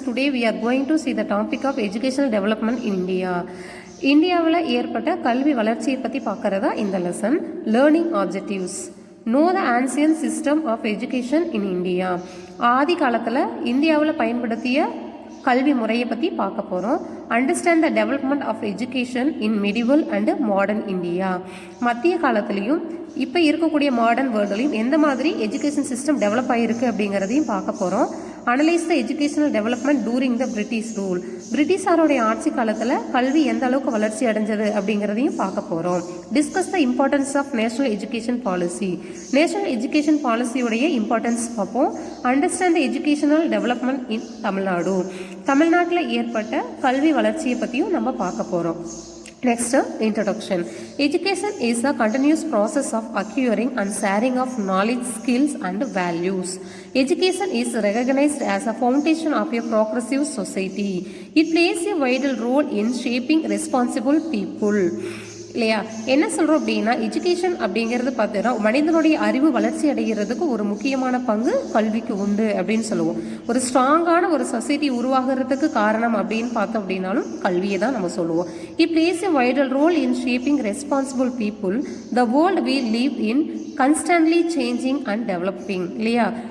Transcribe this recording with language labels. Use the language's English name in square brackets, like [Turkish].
[English] Today we are going to see the topic of educational development in India. [Tamil] இந்தியாவில் ஏற்பட்ட கல்வி வளர்ச்சியை பற்றி பார்க்குறதா இந்த lesson. [English] Learning objectives. Know the ancient system of education in India. [Tamil] ஆதி காலத்தில் இந்தியாவில் பயன்படுத்திய கல்வி முறையை பற்றி பார்க்க போகிறோம். [English] Understand the development of education in medieval and modern India. [Tamil] மத்திய காலத்துலேயும் இப்போ இருக்கக்கூடிய மாடர்ன் வேர்ல்டுலையும் எந்த மாதிரி எஜுகேஷன் சிஸ்டம் டெவலப் ஆகிருக்கு அப்படிங்கிறதையும் பார்க்க போகிறோம். [English] Analyse the educational development during the British rule. [Tamil] பிரிட்டிஷாரோடைய ஆட்சி காலத்தில் கல்வி எந்த அளவுக்கு வளர்ச்சி அடைஞ்சது அப்படிங்கிறதையும் பார்க்க போகிறோம். [English] Discuss the importance of national education policy. [Tamil] National education பாலிசியுடைய importance பார்ப்போம். [English] Understand the educational development in Tamil Nadu. [Tamil] தமிழ்நாட்டில் ஏற்பட்ட கல்வி வளர்ச்சியை பற்றியும் நம்ம பார்க்க போகிறோம். [English] Next, introduction. Education is a continuous process of acquiring and sharing of knowledge, skills and values. Education is recognized as a foundation of a progressive society. It plays a vital role in shaping responsible people. [Tamil] இல்லையா? என்ன சொல்கிறோம் அப்படின்னா, education அப்படிங்கிறது பார்த்தீங்கன்னா மனிதனுடைய அறிவு வளர்ச்சி அடைகிறதுக்கு ஒரு முக்கியமான பங்கு கல்விக்கு உண்டு அப்படின்னு சொல்லுவோம். ஒரு ஸ்ட்ராங்கான ஒரு சொசைட்டி உருவாகிறதுக்கு காரணம் அப்படின்னு பார்த்தோம் அப்படின்னாலும் கல்வியை தான் நம்ம சொல்லுவோம். [English] It plays a vital role in shaping responsible people. The world we live in constantly changing and developing. [Tamil] இல்லையா?